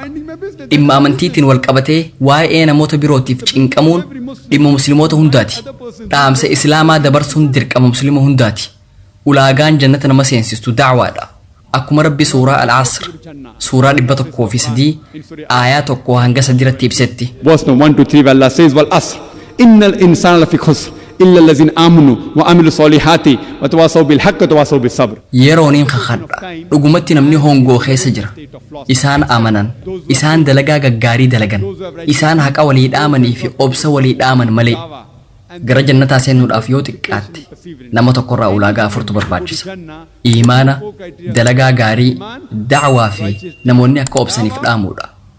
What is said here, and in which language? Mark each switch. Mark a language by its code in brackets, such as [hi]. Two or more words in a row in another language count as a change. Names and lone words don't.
[om] Dhimma amantiitiin wal qabatee waa'ee namoota birootiif cinqamuun dhimma musliimoota hundaati. Dhaamsa islaamaa dabarsuun dirqama muslima hundaati. Ulaagaan jannata nama seensistu da'waadha. Akkuma Rabbi suuraa Al-Asr suuraa 103 aayaa 1 hanga 3 irratti ibsetti. [en] Verse 1 to 3 Allah says [ar] والعصر إن الإنسان لفي خسر إلا الذين آمنوا وعملوا الصالحات وتواصوا بالحق وتواصوا بالصبر. [om] Yerooniin kakadha dhugumatti namni hongoo keessa jira. Isaan amanan, isaan dalagaa gaggaarii dalagan, isaan haqa walii dhaamanii fi obsa walii dhaaman malee. Gara jannataa seenuudhaaf yoo xiqqaatte nama tokkorraa ulaagaa 4tu barbaachisa. Iimaana, dalagaa gaarii, da'waa fi namoonni akka obsaniif dhaamuudha.